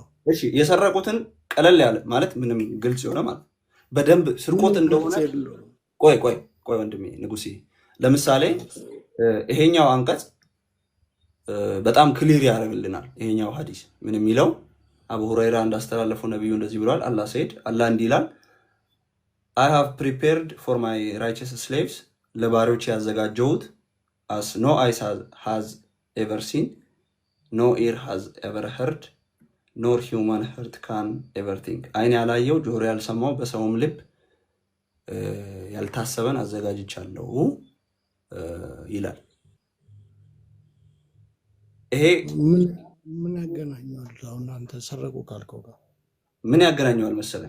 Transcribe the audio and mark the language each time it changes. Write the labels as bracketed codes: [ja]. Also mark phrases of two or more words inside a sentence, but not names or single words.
[am] እሺ የሰረቁትን ቀለል ያለ ማለት ምንም ግልጽ የሆነ ማለት በደንብ ስርቆት እንደሆነ ቆይ ወንድሜ ንጉሴ፣ ለምሳሌ ይሄኛው አንቀጽ በጣም ክሊር ያደርግልናል። ይሄኛው ሐዲስ ምን የሚለው አቡ ሁረይራ እንዳስተላለፈው ነብዩ እንደዚህ ብሏል። አላህ ሰይድ አላህ እንዲህ ይላል [en] I have prepared for my righteous slaves [am] ለባሪዎች ያዘጋጀሁት [en] as no eyes has ever seen no ear has ever heard nor human heart can ever think [am] አይን ያላየው ጆሮ ያልሰማው በሰውም ልብ ያልታሰበን አዘጋጅቻለሁ ይላል። ይሄ ምን ያገናኘዋል? አሁን አንተ ሰረቁ ካልከው ጋር ምን ያገናኘዋል መሰለህ?